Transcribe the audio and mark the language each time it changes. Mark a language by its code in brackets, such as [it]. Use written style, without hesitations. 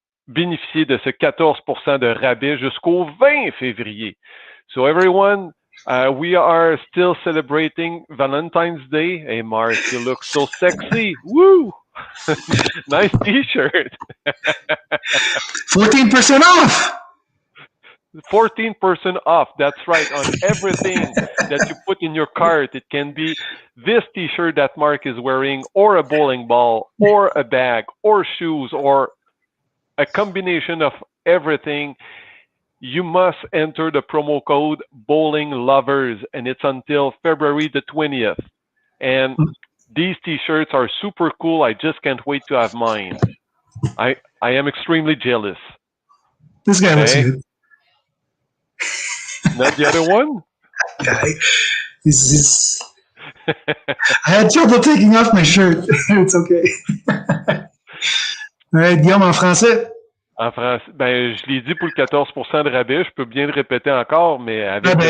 [fr] bénéficier de ce 14% de rabais jusqu'au 20 février. [en] So everyone, we are still celebrating Valentine's Day. Hey Mark, you look so sexy. Woo! Nice t-shirt. 14% off! 14% off. That's right. On everything that you put in your cart. It can be this t-shirt that Mark is wearing, or a bowling ball, or a bag, or shoes, or a combination of everything. You must enter the promo code Bowling Lovers, and it's until February the 20th. And these t-shirts are super cool. I just can't wait to have mine. I am extremely jealous. This guy looks good. Not the other one? He's I had trouble taking off my shirt. It's okay. All right, Guillaume, en français? [fr] En français, ben, je l'ai dit pour le 14% de rabais. Je peux bien le répéter encore, mais avec